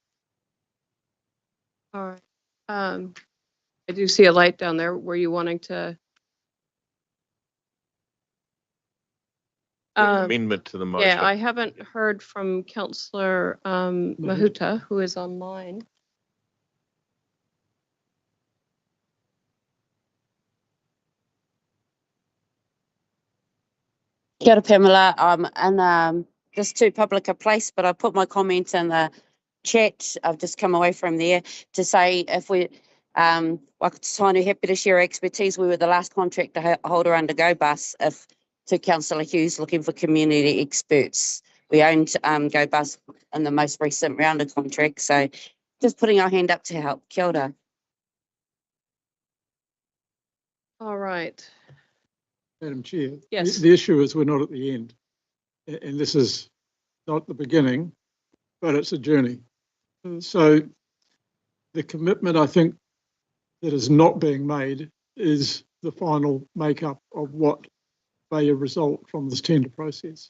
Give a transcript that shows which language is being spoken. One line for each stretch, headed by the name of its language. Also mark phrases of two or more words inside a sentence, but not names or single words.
English: All right. I do see a light down there. Were you wanting to? Amendment to the motion. Yeah, I haven't heard from Councillor Mahuta, who is online.
Māori: Kia ora, Pamela.
English: I'm in just too public a place, but I put my comments in the chat. I've just come away from there to say if we, Waikato, happy to share expertise. We were the last contractor holder under GoBus. If to Councillor Hughes looking for community experts, we owned GoBus in the most recent round of contracts. So just putting our hand up to help.
Māori: Kia ora.
English: All right. Madam Chair. Yes. The issue is we're not at the end. And this is not the beginning, but it's a journey. So the commitment, I think, that is not being made is the final makeup of what may result from this tender process.